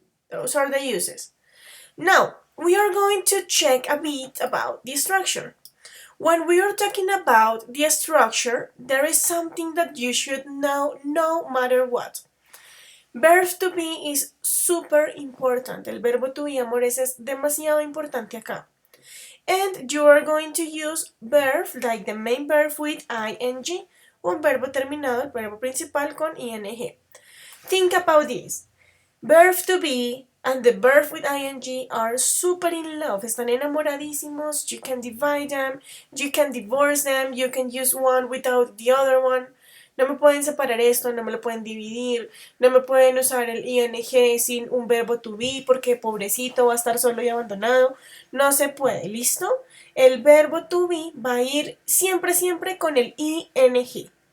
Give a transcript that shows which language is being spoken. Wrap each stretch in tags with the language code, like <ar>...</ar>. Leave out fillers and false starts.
<en>Those are the uses. Now, we are going to check a bit about the structure. When we are talking about the structure, there is something that you should know no matter what. Verb to be is super important.</en> <es>El verbo to be, amores, es demasiado importante acá.</es> <en>And you are going to use verb, like the main verb with ing,</en> <es>un verbo terminado, el verbo principal con ing.</es> <en>Think about this. Verb to be and the verb with ing are super in love.</en> <es>Están enamoradísimos.</es> <en>You can divide them. You can divorce them. You can use one without the other one.</en> <es>No me pueden separar esto, no me lo pueden dividir. No me pueden usar el ing sin un verbo to be porque pobrecito va a estar solo y abandonado. No se puede, ¿listo? El verbo to be va a ir siempre, siempre con el ing.</es>